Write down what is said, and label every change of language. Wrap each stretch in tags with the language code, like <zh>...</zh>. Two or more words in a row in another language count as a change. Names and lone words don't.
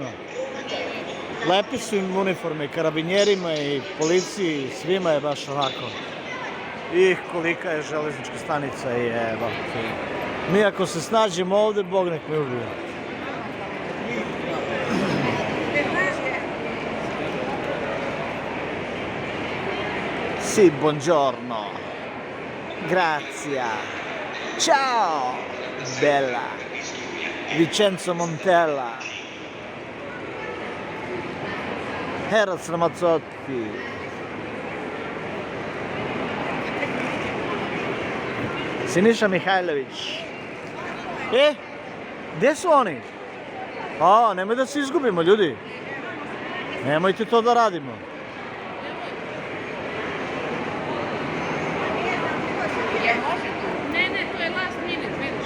<sr>Lepi su im uniforme, i karabinjerima i policiji, svima je baš onako. I kolika je železnička stanica i evo. Mi ako se snađemo ovde, Bog nek me ubije.</sr> <it>Si, buongiorno. Grazie. Ciao. Bella. Vincenzo Montella. Heras Ramazzotti. Siniša Mihajlović.</it> <sr>Gdje su oni? Nemoj da se izgubimo, ljudi. Nemojte to da radimo. Ne, to je</sr> <en>last minute,</en> <sr>vidiš.</sr>